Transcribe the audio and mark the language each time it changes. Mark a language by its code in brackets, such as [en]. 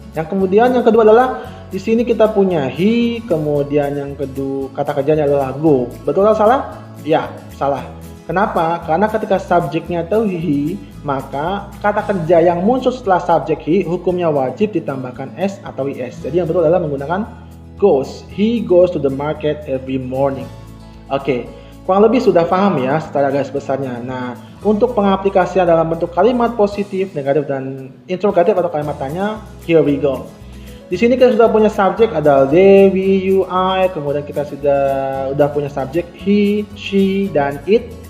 [id] Yang kedua adalah di sini kita punya he, kemudian yang kedua kata kerjanya adalah go. Betul atau salah? Ya, salah. Kenapa? Karena ketika subjeknya itu he, maka kata kerja yang muncul setelah subjek he hukumnya wajib ditambahkan S atau IS. Jadi yang betul adalah menggunakan goes. [en] He goes to the market every morning. [id] Oke. Kurang lebih sudah paham ya secara garis besarnya. Nah, untuk pengaplikasian dalam bentuk kalimat positif, negatif, dan interrogatif atau kalimat tanya, [en] here we go. [id] Di sini kita sudah punya subjek ada they, we, you, I. Kemudian kita sudah punya subjek he, she, dan it.